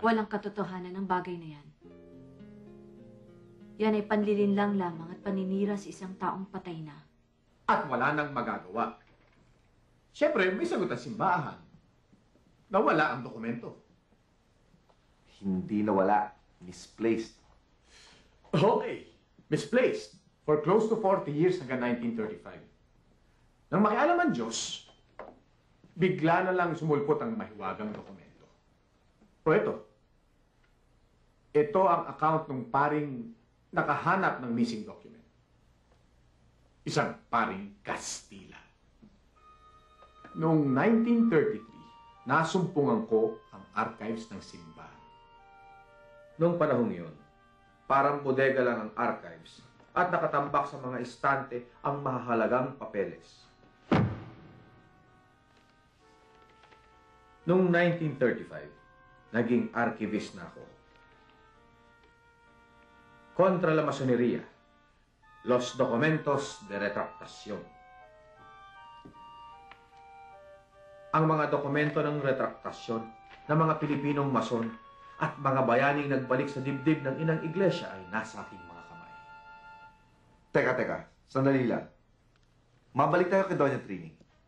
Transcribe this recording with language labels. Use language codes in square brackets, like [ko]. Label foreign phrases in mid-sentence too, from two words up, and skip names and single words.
[tl] Walang katotohanan ng bagay na yan. Yan ay panlilinlang lamang at paninira sa isang taong patay na. At wala nang magagawa. Siyempre, may sagot ang simbahan. Nawala ang dokumento. Hindi nawala. Misplaced. Okay. [en] Misplaced for close to 40 years [tl] hanggang 1935. [en] Nang makialam ang Diyos, bigla na lang sumulpot ang mahiwagang dokumento. O ito. Ito ang account ng paring nakahanap ng missing document. Isang paring Kastila. Noong 1933, nasumpungan ko ang archives ng simbahan. Noong panahong yun, parang bodega lang ang archives at nakatambak sa mga estante ang mahahalagang papeles. Noong 1935, naging archivist na ako. [es] Contra la masonería, los documentos de retractación. [tl] Ang mga dokumento ng retraktasyon ng mga Pilipinong mason at mga bayaning nagbalik sa dibdib ng inang iglesia ay nasa aking mga kamay. Teka, sandali lang. Mabalik tayo kay Doña Trini.